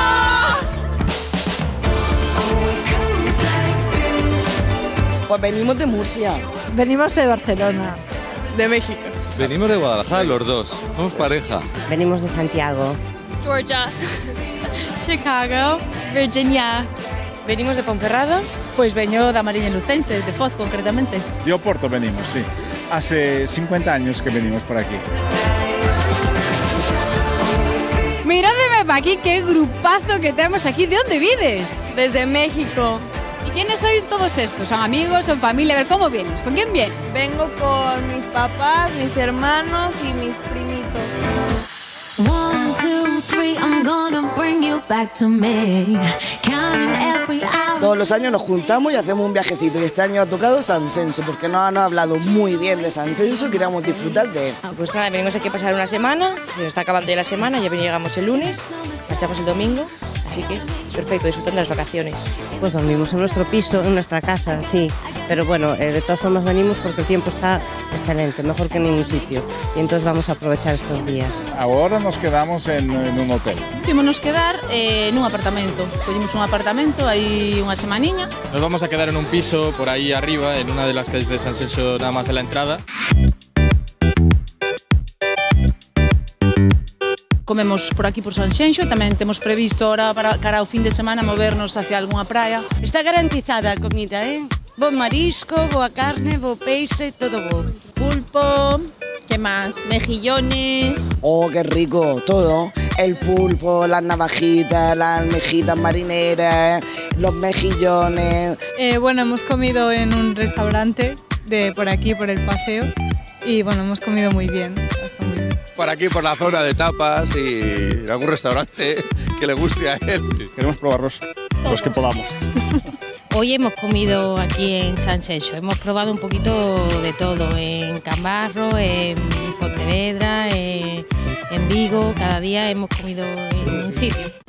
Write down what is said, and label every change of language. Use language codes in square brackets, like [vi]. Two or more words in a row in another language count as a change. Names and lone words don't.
[es] Pues venimos de Murcia. Venimos de Barcelona. De México. Venimos de Guadalajara los dos, somos pareja. Venimos de Santiago. Georgia. Chicago. Virginia. Venimos de Ponferrada. [gl] Pois veño da Mariña Lucense, de Foz concretamente. [es] De Oporto venimos, sí. Hace 50 años que venimos por aquí. [gl] Miradme pa aquí, que grupazo que temos aquí. De onde vides? [es] Desde México. ¿Y quiénes sois todos estos? ¿Son amigos, son familia? A ver, ¿cómo vienes? ¿Con quién vienes? Vengo con mis papás, mis hermanos y mis primitos. 1, 2, 3, [en] I'm gonna bring you back to me. Counting every hour. [es] Todos los años nos juntamos y hacemos un viajecito y este año ha tocado Sanxenxo porque nos han hablado muy bien de Sanxenxo y queríamos disfrutar de él. Pues nada, venimos aquí a pasar una semana, se nos está acabando ya la semana, ya llegamos el lunes, marchamos el domingo, así que perfecto, disfrutando de las vacaciones. Pues dormimos en nuestro piso, en nuestra casa, sí, pero bueno, de todas formas venimos porque el tiempo está excelente, mejor que en ningún sitio y entonces vamos a aprovechar estos días. Ahora nos quedamos en un hotel. [gl] Ímonos quedar nun apartamento, collemos un apartamento aí unha semaniña. [es] Nos vamos a quedar en un piso por ahí arriba, en una de las calles de Sanxenxo, nada más de la entrada. [gl] Comemos por aquí por Sanxenxo, tamén temos previsto ahora para cara ao fin de semana movernos hacia algunha praia. Está garantizada a comida, bo marisco, boa carne, bo peixe, todo bo. [es] Pulpo, ¿qué más? Mejillones. Oh, qué rico, todo. El pulpo, las navajitas, las almejitas marineras, los mejillones. Bueno, hemos comido en un restaurante de por aquí, por el paseo, y bueno, hemos comido muy bien, está muy bien. Por aquí, por la zona de tapas y en algún restaurante que le guste a él. Queremos probarlos los que podamos. Hoy hemos comido aquí en Sanxenxo, hemos probado un poquito de todo, en Cambarro, en Pontevedra, en Vigo, cada día hemos comido en un sitio.